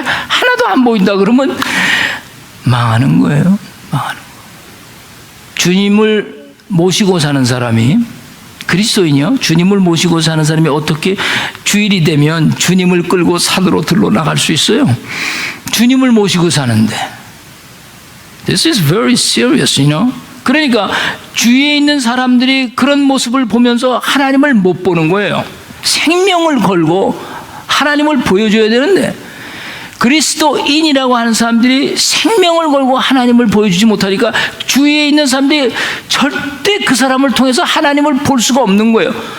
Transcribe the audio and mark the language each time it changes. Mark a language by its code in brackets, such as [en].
[ko] 하나도 안 보인다 그러면 망하는 거예요. 망하는 거. 주님을 모시고 사는 사람이 그리스도인이요. 주님을 모시고 사는 사람이 어떻게 주일이 되면 주님을 끌고 산으로 들러 나갈 수 있어요? 주님을 모시고 사는데. [en] This is very serious, you know. [ko] 그러니까 주위에 있는 사람들이 그런 모습을 보면서 하나님을 못 보는 거예요. 생명을 걸고 하나님을 보여줘야 되는데 그리스도인이라고 하는 사람들이 생명을 걸고 하나님을 보여주지 못하니까 주위에 있는 사람들이 절대 그 사람을 통해서 하나님을 볼 수가 없는 거예요.